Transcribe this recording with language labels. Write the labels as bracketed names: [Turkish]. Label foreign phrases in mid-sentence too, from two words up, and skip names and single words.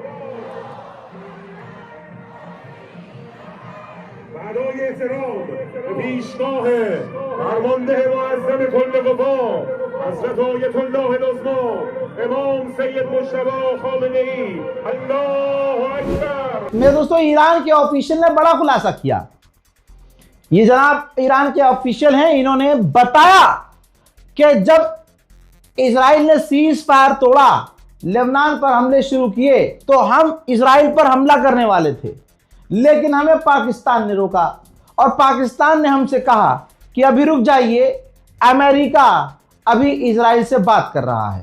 [Persian] برای احترام به پیشگاه فرمانده معظم کل قوا حضرت آیت الله العظما امام سید مجتبی خامنه‌ای الله اکبر। [Hindi] मेरे दोस्तों, ईरान के ऑफिशियल ने बड़ा खुलासा किया। ये जनाब ईरान के ऑफिशियल हैं, इन्होंने बताया कि जब इजराइल ने [English] cease fire [Hindi] तोड़ा, लेबनान पर हमले शुरू किए, तो हम इजराइल पर हमला करने वाले थे, लेकिन हमें पाकिस्तान ने रोका और पाकिस्तान ने हमसे कहा कि अभी रुक जाइए, अमेरिका अभी इजराइल से बात कर रहा है।